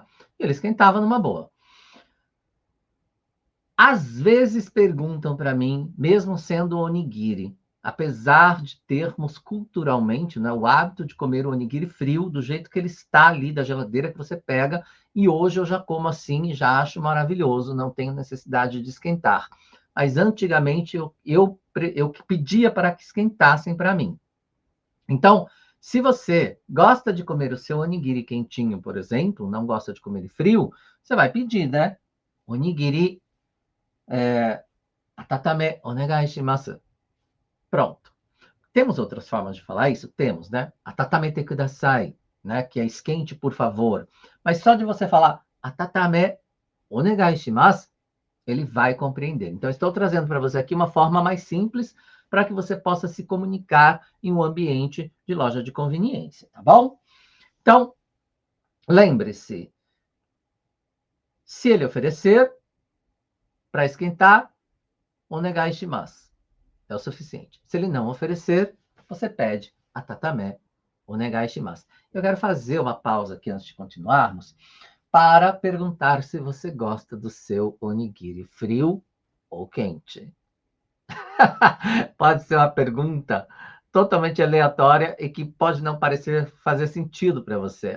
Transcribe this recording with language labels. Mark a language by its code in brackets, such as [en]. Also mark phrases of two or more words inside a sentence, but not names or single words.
[pt] Ele esquentava numa boa. Às vezes perguntam para mim, mesmo sendo onigiri, apesar de termos culturalmente, né, o hábito de comer o onigiri frio, do jeito que ele está ali, da geladeira que você pega, e hoje eu já como assim e já acho maravilhoso, não tenho necessidade de esquentar. Mas antigamente eu pedia para que esquentassem para mim. Então, se você gosta de comer o seu onigiri quentinho, por exemplo, não gosta de comer ele frio, você vai pedir, né? [ja] おにぎり温めお願いします. [pt] Pronto. Temos outras formas de falar isso? Temos, né? [ja] 温めてください, [pt] né? Que é esquente, por favor. Mas só de você falar atatame, [ja] お願いします, [pt] ele vai compreender. Então, estou trazendo para você aqui uma forma mais simples para que você possa se comunicar em um ambiente de loja de conveniência, tá bom? Então, lembre-se, se ele oferecer para esquentar, [ja] お願いします. [pt] É o suficiente. Se ele não oferecer, você pede a tatame, [ja] お願いします. [pt] Eu quero fazer uma pausa aqui antes de continuarmos para perguntar se você gosta do seu onigiri frio ou quente. Pode ser uma pergunta totalmente aleatória e que pode não parecer fazer sentido para você.